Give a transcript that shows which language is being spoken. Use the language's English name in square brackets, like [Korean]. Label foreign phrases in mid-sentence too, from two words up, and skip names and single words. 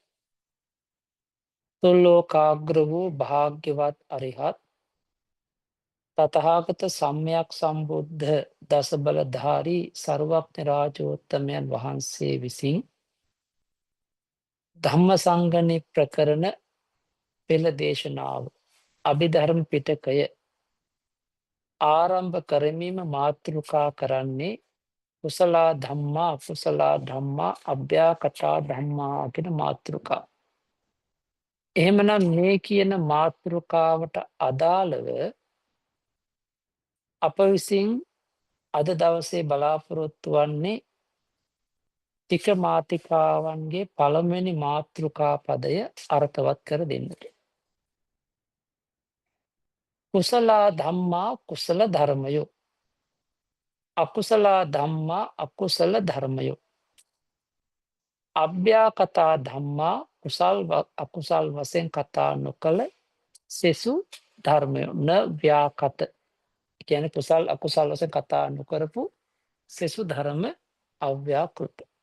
[Sinhala] තුල්ලෝකාග්‍ර වූ භාග්‍යවත් අරිහත් තතහාගත සම්මයක් සම්බුද්ධ දස බලධාරී සර්වඥ රාජෝත්තමයන් වහන්සේ විසින් ධම්මසංගණි ප්‍රකරණ පෙළ දේශනාව අභිධර්ම පිටකය ආරම්භ කරමීම මාතෘකා කරන්නේ [Pali] කුසලා ධම්මා අකුසලා ධම්මා අභ්‍යාකතා ධම්මා [Sinhala] කියන මාතෘකා. එහෙමනම් මේ කියන මාතෘකාවට අදාළව අප විසින් අද දවසේ බලාපොරොත්තු වන්නේ ටික මාතිකාවන්ගේ පළමුවෙනි මාතෘකා පදය අර්ථවත් කර දෙන්නට. [Pali] කුසලා ධම්මා [Sinhala] කුසල ධර්මයෝ [Pali] අකුසලා ධම්මා [Sinhala] අකුසල ධර්මයෝ [Pali] අභ්‍යාකතා ධම්මා [Sinhala] අකුසල් වශයෙන් කතා නොකළ සෙසු ධර්මයෝ න ව්‍යාකත කියන කුසල් අකුසල් වශයෙන් කතා නොකරපු සෙසු ධර්ම අව්‍යාකෘත.